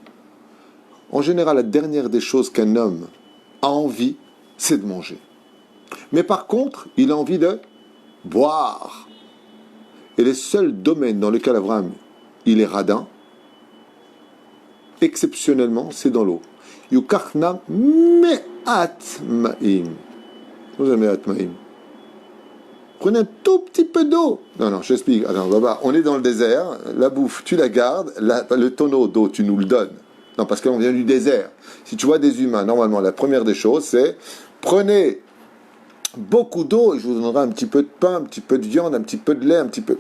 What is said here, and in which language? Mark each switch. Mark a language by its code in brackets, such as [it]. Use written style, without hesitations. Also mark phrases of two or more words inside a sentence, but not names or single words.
[fr] En général, la dernière des choses qu'un homme a envie, c'est de manger. Mais par contre, il a envie de boire. Et les seuls domaines dans lesquels Abraham, il est radin, exceptionnellement, c'est dans l'eau. [he] יוקח נא מעט מים. [fr] Vous avez [he] מעט מים. [fr] Prenez un tout petit peu d'eau. Non, j'explique. Alors, Baba, on est dans le désert, la bouffe, tu la gardes, le tonneau d'eau, tu nous le donnes. Non, parce qu'on vient du désert. Si tu vois des humains, normalement, la première des choses, c'est prenez beaucoup d'eau et je vous donnerai un petit peu de pain, un petit peu de viande, un petit peu de lait, un petit peu.